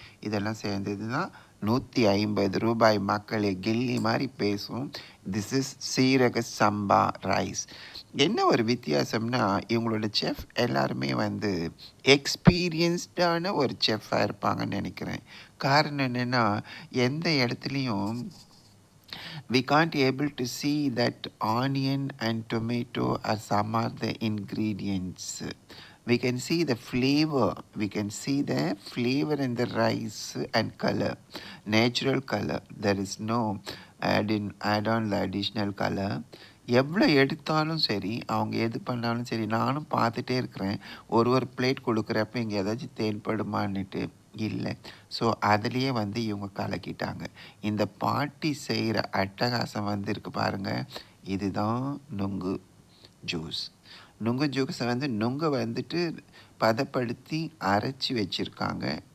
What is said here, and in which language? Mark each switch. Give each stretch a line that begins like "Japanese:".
Tamil: இதெல்லாம் சேர்ந்தது தான் 150 ரூபாய். மக்களே கில்லி மாதிரி பேசும்.
English: This is seeraga samba rice.
Tamil: என்ன ஒரு வித்தியாசம்னா, இவங்களோட செஃப் எல்லாருமே வந்து எக்ஸ்பீரியன்ஸ்டான ஒரு செஃப்பாக இருப்பாங்கன்னு நினைக்கிறேன். காரணம் என்னென்னா, எந்த இடத்துலையும்
English: we can't able to see that onion and tomato are some of the ingredients. We can see the flavor. We can see the flavor in the rice and color, natural color. There is no add on the additional color.
Tamil: எவ்வளோ எடுத்தாலும் சரி, அவங்க எது பண்ணாலும் சரி, நானும் பார்த்துட்டே இருக்கிறேன். ஒரு பிளேட் கொடுக்குறப்ப இங்கே ஏதாச்சும் தேன்படுமான்னுட்டு இல்லை. ஸோ அதுலேயே வந்து இவங்க கலக்கிட்டாங்க. இந்த பாட்டி செய்கிற அட்டகாசம் வந்து இருக்குது பாருங்கள். இதுதான் நுங்கு ஜூஸ். நுங்கு ஜூஸை வந்து நுங்கை வந்துட்டு பதப்படுத்தி அரைச்சி வச்சுருக்காங்க.